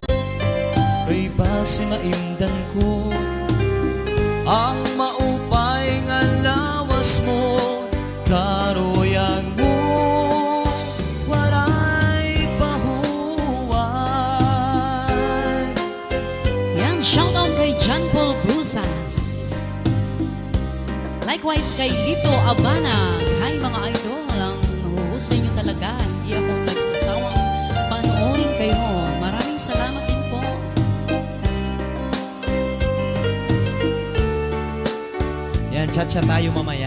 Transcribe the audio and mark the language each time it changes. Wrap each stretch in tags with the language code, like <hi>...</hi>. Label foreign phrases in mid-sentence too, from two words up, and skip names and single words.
<war>Kay basi maimdan ko ang maupay nga lawas mo. Karuyang mo waray pahuway.</war> <tl>Yan,</tl> <en>shout out</en> <tl>kay John Paul Brusas. Likewise kay Lito Abana. Hi mga idol, ang huhusay nyo talaga. Hindi ako nagsasawang panoorin kayo. Maraming salamat din po. Yan, chat-chat tayo mamaya.</tl>